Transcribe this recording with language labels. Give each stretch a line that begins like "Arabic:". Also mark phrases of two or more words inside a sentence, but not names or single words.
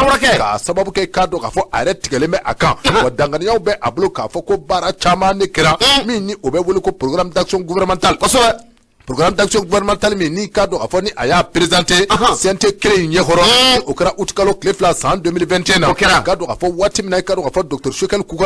Bambara: Kɔrɔ kɛ. K'a sababu kɛ, i k'a dɔn k'a fɔ a yɛrɛ tigɛlen bɛ a kan. Ahan. Wa danganiyaw bɛ a bolo k'a fɔ ko baara caman de kɛra, Un. min ni o bɛ wele ko
French: programme d'action gouvernementale.
Bambara: Kosɛbɛ.
French: Programme d'action gouvernementale
Bambara: min n'i k'a dɔn k'a fɔ ni a y'a présenté, Ahan. C N T kelen in ɲɛkɔrɔ, Un. o kɛra août kalo tile fila san deux mille vingt et un na. O kɛra. I k'a dɔn k'a fɔ waati min na, i k'a dɔn k'a fɔ docteur Choguel